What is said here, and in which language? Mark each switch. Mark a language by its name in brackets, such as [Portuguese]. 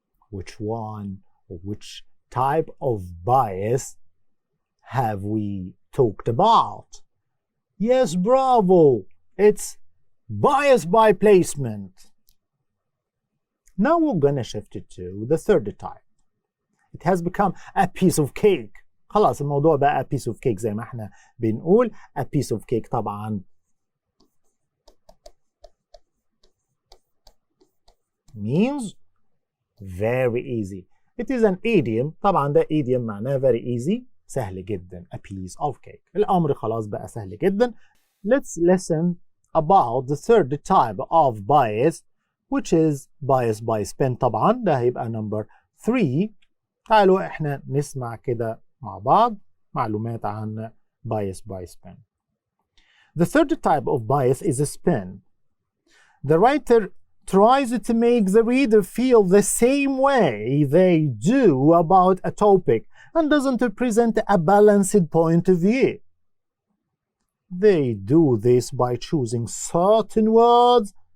[English] Which one or which type of bias have we talked about? Yes, bravo! It's bias by placement. Now we're gonna shift it to the third type. It has become a piece of cake. [Arabic] خلاص الموضوع بقى [English] a piece of cake [Arabic] زي ما احنا بنقول. [English] A piece of cake طبعا means very easy. It is an idiom. [Arabic] طبعا ده idiom معناه [English] very easy، [Arabic] سهل جدا. [English] A piece of cake. [Arabic] الأمر خلاص بقى سهل جدا. [English] Let's listen about the third type of bias which is bias by spin. [Arabic] طبعا ده هيبقى number 3. تعالوا احنا نسمع كده مع بعض معلومات عن bias by spin. [English] The third type of bias is a spin. The writer tries to make the reader feel the same way they do about a topic and doesn't present a balanced point of view. They do this by choosing certain words.